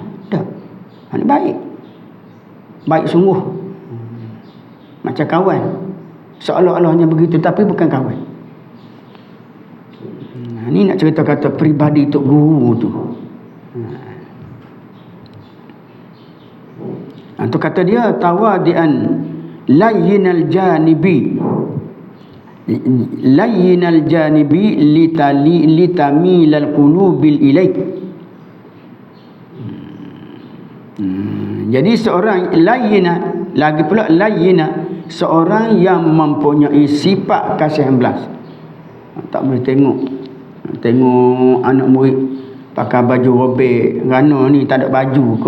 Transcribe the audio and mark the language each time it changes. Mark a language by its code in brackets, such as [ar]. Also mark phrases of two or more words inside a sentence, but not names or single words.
[ms] Tak. Ini baik. Baik sungguh. Macam kawan. Seolah-olahnya begitu tapi bukan kawan. Ini nak cerita kata peribadi tok guru tu. Tu kata dia [ar] تواضعا لين الجانب لتميل القلوب إليه. [ms] Jadi seorang layyina, lagi pula layyina, seorang yang mempunyai sifat kasih belas. Tak boleh tengok anak murid pakai baju robek, kerana ni tak ada baju ke.